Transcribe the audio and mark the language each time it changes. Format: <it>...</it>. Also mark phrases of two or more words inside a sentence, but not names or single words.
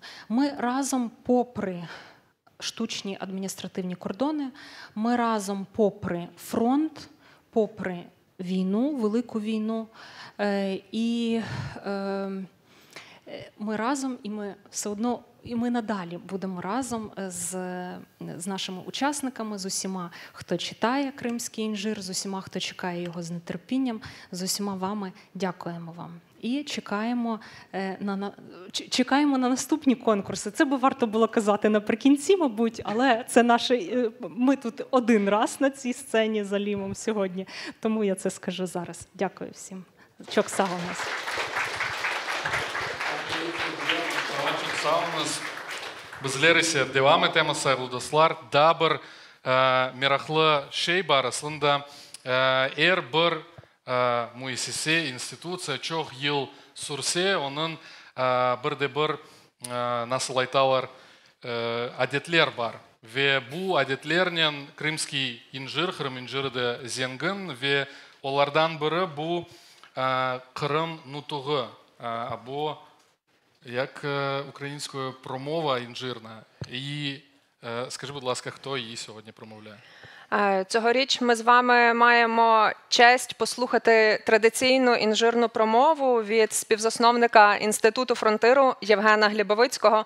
<uk>Ми разом попри штучні адміністративні кордони, ми разом попри фронт, попри війну, велику війну, і ми разом, і ми все одно, і ми надалі будемо разом з нашими учасниками, з усіма, хто читає «Кримський інжир», з усіма, хто чекає його з нетерпінням, з усіма вами дякуємо вам. І чекаємо на наступні конкурси. Це би варто було казати наприкінці, мабуть, але це ми тут один раз на цій сцені з Алімом сьогодні, тому я це скажу зараз. Дякую всім.</uk> <crh>Çok sağ olun. Çok sağ olunuz. Bizler devam etemiz sayılı dostlar. Dabır meraklı şey var aslında. Eğer bir müessese, institusiya çok yıl sürse, onun bir nasıl aytalar adetler var. Ve bu adetlerden Krimski injir, Kırım injiri de zengin ve onlardan biri bu Kırım nutuğu,</crh> <uk>або як українською промова інжирна. І скажи, будь ласка, хто її сьогодні промовляє? Цьогоріч ми з вами маємо честь послухати традиційну інжирну промову від співзасновника Інституту фронтиру Євгена Глібовицького.</uk>